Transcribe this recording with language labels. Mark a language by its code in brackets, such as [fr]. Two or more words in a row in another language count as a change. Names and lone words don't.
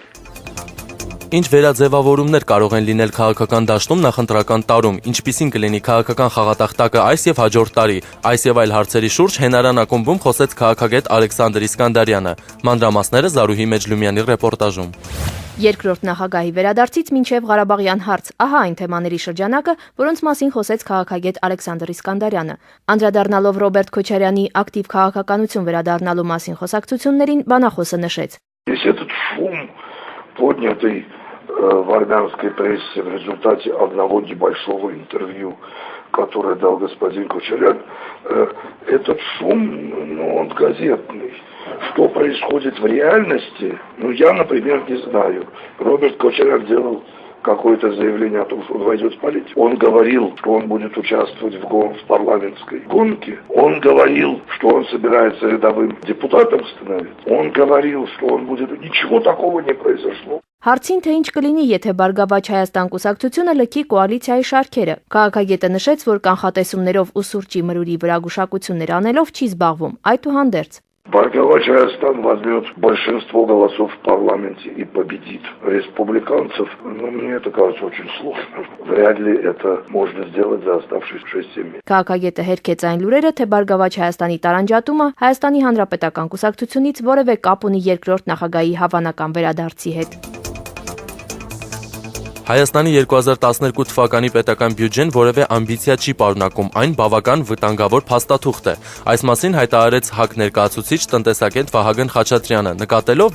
[hy] Ինչ վերաձևավորումներ կարող են լինել քաղաքական դաշտում նախընտրական տարում, ինչպիսին կլինի քաղաքական խաղատախտակը այս եւ հաջորդ տարի, այս եւ այլ հարցերի շուրջ Հենարան ակումբում խոսեց քաղաքագետ Ալեքսանդր Իսկանդարյանը։ Մանրամասները Զարուհի Մեջլումյանի ռեպորտաժում։ Երկրորդ նախագահի վերադարձից մինչև Ղարաբաղյան հարց, ահա այն թեմաների շրջանակը, որոնց մասին խոսեց քաղաքագետ Ալեքսանդր Իսկանդարյանը։ Անդրադառնալով Ռոբերտ Քոչարյանի ակտիվ քաղաքականություն վերադառնալու մասին խոսակցություններին, բանախոսը նշեց. [ru] Поднятый в армянской прессе в результате одного небольшого интервью, которое дал господин Кочарян, этот шум, он газетный. Что происходит в реальности, я, например, не знаю. Роберт Кочарян делал какое-то заявление о том, что он войдет в политику. Он говорил, что он будет участвовать в парламентской гонке. Он говорил, что он собирается рядовым депутатом становиться. Он говорил, что он будет... Ничего такого не произошло. [hy] Հարցին թե ինչ կլինի, եթե Բարգավաճ Հայաստան կուսակցությունը լքի կոալիցիայի շարքերը։ Քաղաքագետը նշեց, որ կանխատեսումներով ու սուրճի մրուրի վրա գուշակություններ անելով չի զբաղվում, այդուհանդերձ։ [ru] Бարգавач Հայաստան возьмет большинство голосов в парламенте и победит республиканцев. Мне это кажется очень сложно. Вряд ли это можно сделать за оставшиеся 6-7 месяцев. [hy] Քաղաքագետը հերքեց այն լուրերը, թե Բարգավաճ Հայաստանի տարանջատումը Հայաստանի Հանրապետական կուսակցությունից որևէ կապ ունի երկրորդ նախագահի հավանական վերադարձի հետ։ Հայաստանի 2012 թվականի պետական բյուջեն որևէ ամբիցիա չի պարունակում, այն բավական վտանգավոր փաստաթուղթ է։ Այս մասին հայտարարեց ՀԱԿ ներկայացուցիչ տնտեսագետ Վահագն Խաչատրյանը, նկատելով,